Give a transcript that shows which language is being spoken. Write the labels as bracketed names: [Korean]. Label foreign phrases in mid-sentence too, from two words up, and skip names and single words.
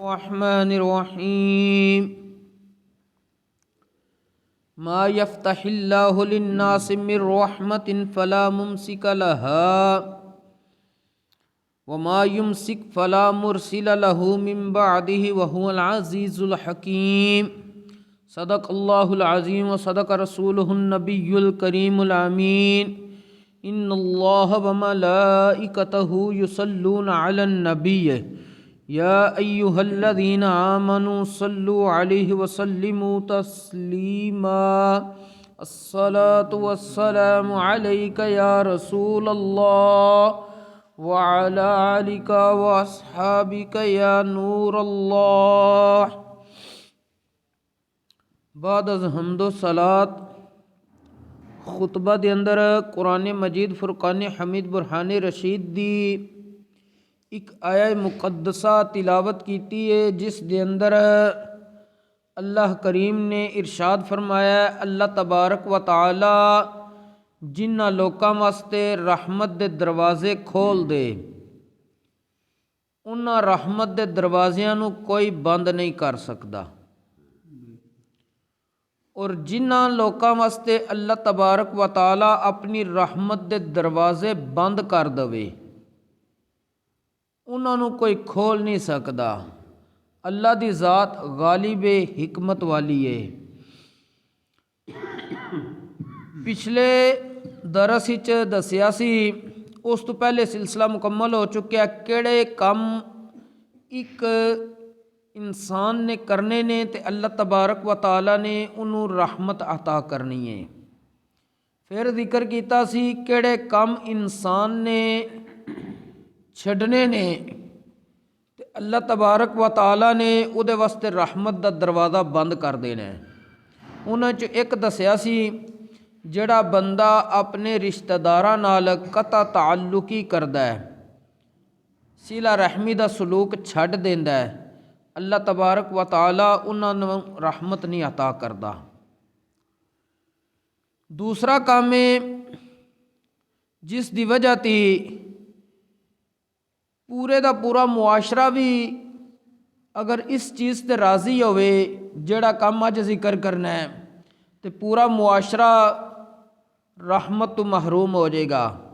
[Arabic] الرحمن الرحیم ما یفتح اللہ للناس من رحمت فلا ممسک لها وما یمسک فلا مرسل له من بعده وهو العزیز الحکیم صدق اللہ العظیم وصدق رسولہ النبی الکریم الامین ان اللہ وملائکتہ یصلون علی النبی یا ایہا الذین آمنوا صلوا علیہ وسلموا تسلیما الصلاة والسلام علیک یا رسول اللہ وعلی آلک واصحابک یا نور اللہ۔ [Punjabi] بعد از حمد و صلاۃ خطبہ دے اندر قرآن مجید فرقان حمید برہان رشید دی ایک آیہ مقدسہ تلاوت کیتی ہے، جس دے اندر اللہ کریم نے ارشاد فرمایا ہے اللہ تبارک و تعالی جنہ لوکاں واسطے رحمت دے دروازے کھول دے انہاں رحمت دے دروازیاں نو کوئی بند نہیں کر سکدا، اور جنہ لوکاں واسطے اللہ تبارک و تعالی اپنی رحمت دے دروازے بند کر دوے انہاں نو کوئی کھول نہیں سکدا۔ اللہ دی ذات غالب حکمت والی ہے۔ پچھلے درس وچ دسیا سی، اس تو پہلے سلسلہ مکمل ہو چکا ہے، کیڑے کم ایک انسان نے کرنے نے تے اللہ تبارک و تعالی نے انہوں رحمت عطا کرنی ہے۔ پھر ذکر کیتا سی کیڑے کم انسان نے چھڈنے نے تے اللہ تبارک و تعالی نے او دے واسطے رحمت دا دروازہ بند کر دینا ہے۔ انہاں چ ایک دسیا سی جڑا بندہ اپنے رشتہ داراں نال قطع تعلقی کردا ہے، صلہ رحمی دا سلوک چھڈ دیندا ہے، اللہ تبارک و تعالی انہاں نوں رحمت نہیں عطا کردا۔ دوسرا کام ہے جس دی وجہ تی پورے دا پورا معاشرہ بھی اگر اس چیز تے راضی ہوئے جڑا کام اج ذکر کرنا ہے تے پورا معاشرہ رحمت تو محروم ہو جائے گا۔